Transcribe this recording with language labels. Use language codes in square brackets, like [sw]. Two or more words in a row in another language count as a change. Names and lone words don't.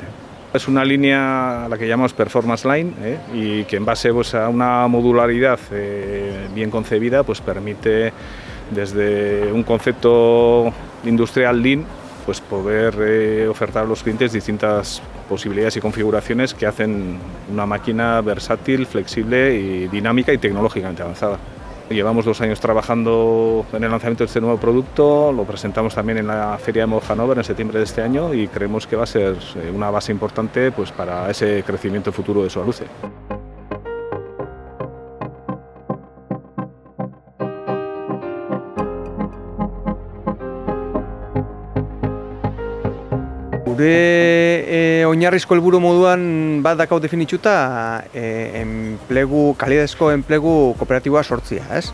[es] Es una línea a la que llamamos Performance Line y que en base a una modularidad bien concebida permite desde un concepto industrial Lean poder ofertar a los clientes distintas posibilidades y configuraciones que hacen una máquina versátil, flexible y dinámica y tecnológicamente avanzada. Llevamos 2 años trabajando en el lanzamiento de este nuevo producto, lo presentamos también en la Feria de Hannover en septiembre de este año y creemos que va a ser una base importante para ese crecimiento futuro de Soluce. [eu] Gure oinarrizko helburu moduan bat dakau definituta kalidadezko enplegu kooperatiboa sortzia, ez?